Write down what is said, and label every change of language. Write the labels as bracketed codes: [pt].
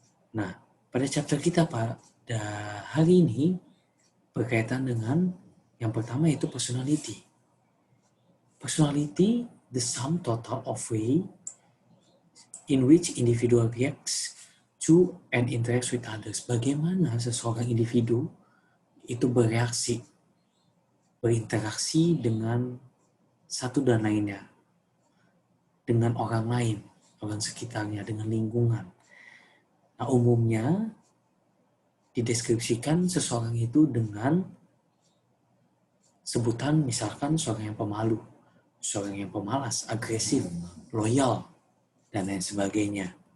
[id] Nah, pada chapter kita pada hari ini berkaitan dengan yang pertama yaitu personality. [en] Personality, the sum total of way in which individual reacts to and interacts with others. [id] Bagaimana seseorang individu itu bereaksi, berinteraksi dengan satu dan lainnya, dengan orang lain, orang sekitarnya, dengan lingkungan. Nah, umumnya dideskripsikan seseorang itu dengan sebutan misalkan seorang yang pemalu, seorang yang pemalas, agresif, loyal, dan lain sebagainya.